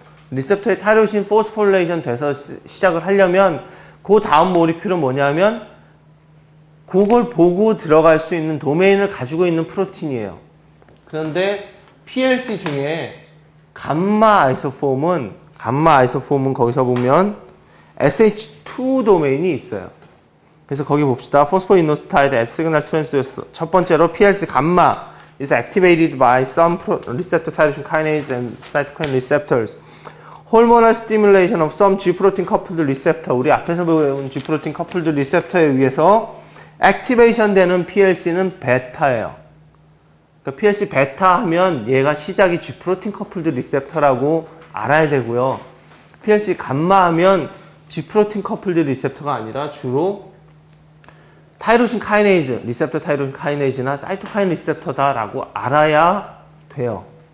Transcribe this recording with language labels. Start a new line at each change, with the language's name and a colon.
Korean: 리셉터의 타이로신 포스포릴레이션 돼서 시작을 하려면 그 다음 모리큘은 뭐냐면 그걸 보고 들어갈 수 있는 도메인을 가지고 있는 프로틴이에요. 그런데 PLC 중에 감마 아이소폼은 거기서 보면 SH2 도메인이 있어요. 그래서 거기 봅시다. 포스포이노시타이드
English: as signal transducer.
Korean: 첫 번째로 PLC 감마
English: is activated by some receptor tyrosine kinase and cytokine receptors. hormonal stimulation of some G protein coupled receptor.
Korean: 우리 앞에서 배운 G protein coupled receptor에 의해서 액티베이션 되는 PLC는 베타예요. 그러니까 PLC 베타 하면 얘가 시작이 G 프로틴 커플드 리셉터라고 알아야 되고요. PLC 감마 하면 G 프로틴 커플드 리셉터가 아니라 주로 타이로신 카이네이즈, 리셉터 타이로신 카이네이즈나 사이토카인 리셉터다라고 알아야 돼요.